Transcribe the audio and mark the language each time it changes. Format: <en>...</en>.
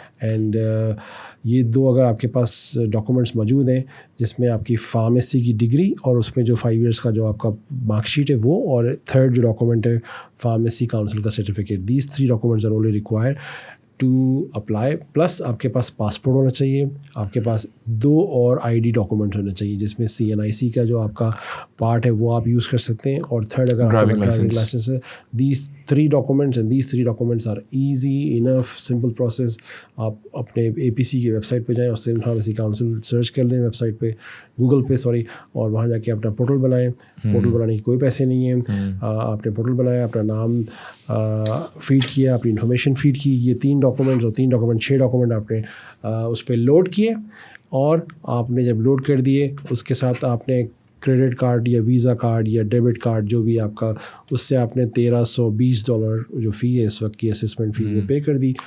<ur>And یہ دو اگر آپ کے پاس ڈاکومنٹس موجود ہیں جس میں آپ کی فارمیسی کی ڈگری اور اس میں جو 5 ایئرس کا جو آپ کا مارک شیٹ ہے وہ, اور تھرڈ جو ڈاکومنٹ ہے فارمیسی کاؤنسل کا certificate, these 3 documents are only required to apply. Plus آپ کے پاس پاسپورٹ ہونا چاہیے, آپ کے پاس 2 اور ID ڈاکومنٹ ہونا چاہیے جس میں CNIC کا جو آپ کا پارٹ ہے وہ آپ یوز کر سکتے ہیں, اور تھرڈ اگر ڈرائیونگ لائسنس ہے.</ur> <en>These 3 documents and these 3 documents are easy enough, simple process.</en> <ur>آپ اپنے APC کی ویب سائٹ پہ جائیں, آسٹریلین فارمیسی کاؤنسل سرچ کر لیں ویب سائٹ پہ, گوگل پہ سوری, اور وہاں جا کے اپنا پورٹل بنائیں. پورٹل بنانے کی کوئی پیسے نہیں ہیں, آپ نے پورٹل بنایا, اپنا نام فیڈ کیا, اپنی انفارمیشن فیڈ کی, یہ 3 ڈاکومنٹس اور 3 ڈاکومنٹ 6 ڈاکومنٹ آپ نے اس پہ لوڈ کیے, اور آپ نے جب لوڈ کر دیے اس کے ساتھ آپ نے کریڈٹ کارڈ یا ویزا کارڈ یا ڈیبٹ کارڈ جو بھی آپ کا, اس سے آپ نے $1320 جو فی ہے اس وقت کی اسسمنٹ فی وہ پے کر دی.</ur>